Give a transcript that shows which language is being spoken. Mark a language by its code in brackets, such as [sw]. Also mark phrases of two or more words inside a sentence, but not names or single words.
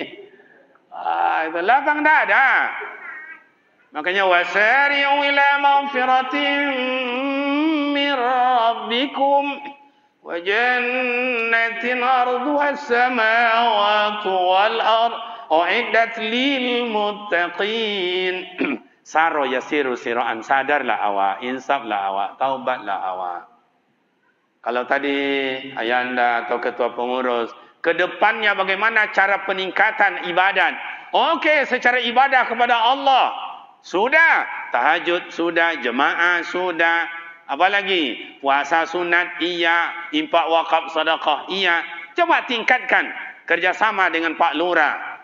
[id] Itu lapang dada. [ar] Makanya وسارعوا إلى مغفرة من ربكم وجنة عرضها السماوات والأرض أعدت للمتقين. سار يسير سيرا, [min] sadarlah awak, insaflah awak, taubatlah awak. [id] Kalau tadi ayanda atau ketua pengurus, ke depannya bagaimana cara peningkatan ibadat? Okey, secara ibadah kepada Allah. Sudah. Tahajud sudah, jemaah sudah. Apa lagi? Puasa sunat, iya. Infak wakaf sedekah, iya. Coba tingkatkan kerjasama dengan Pak Lurah.